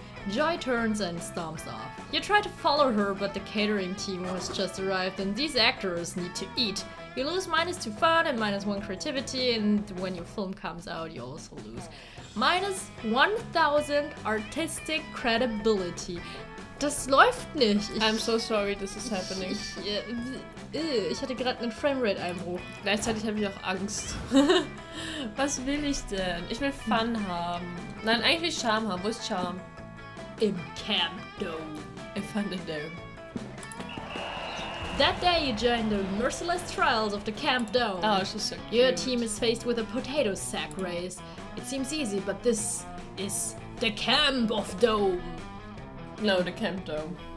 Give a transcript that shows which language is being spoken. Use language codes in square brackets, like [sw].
[en] Joy turns and stomps off. You try to follow her, but the catering team has just arrived and these actors need to eat. You lose -2 fun and -1 creativity, and when your film comes out, you also lose -1000 artistic credibility. [de] Das läuft nicht. [en] I'm so sorry, this is happening. [de] Ich hatte gerade einen Framerate-Einbruch. Gleichzeitig habe ich auch Angst. Was will ich denn? Ich will Fun haben. Nein, eigentlich will ich Charme haben. Wo ist Charme? Im Camp Dome. [en] I found it there. That day you join the merciless trials of the Camp Dome. Oh, she's so cute. Your team is faced with a potato sack race. It seems easy, but this is the Camp of Dome. No, the Camp Dome.